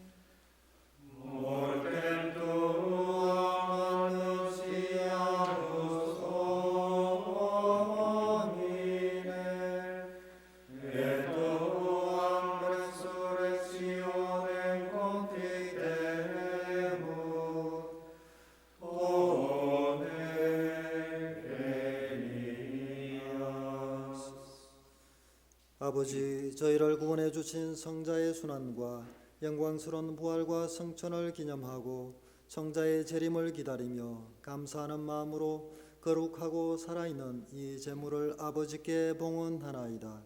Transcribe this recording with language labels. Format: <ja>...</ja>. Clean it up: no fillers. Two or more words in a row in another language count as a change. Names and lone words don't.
<la>Mortem tuam annunciamus Domine, et tuam resurrectionem confidemus, Ode venias.</la> <ko>아버지, 저희를 구원해 주신 성자의 순환과 영광스러운 부활과 성천을 기념하고 성자의 재림을 기다리며 감사하는 마음으로 거룩하고 살아있는 이 제물을 아버지께 봉헌하나이다.</ko>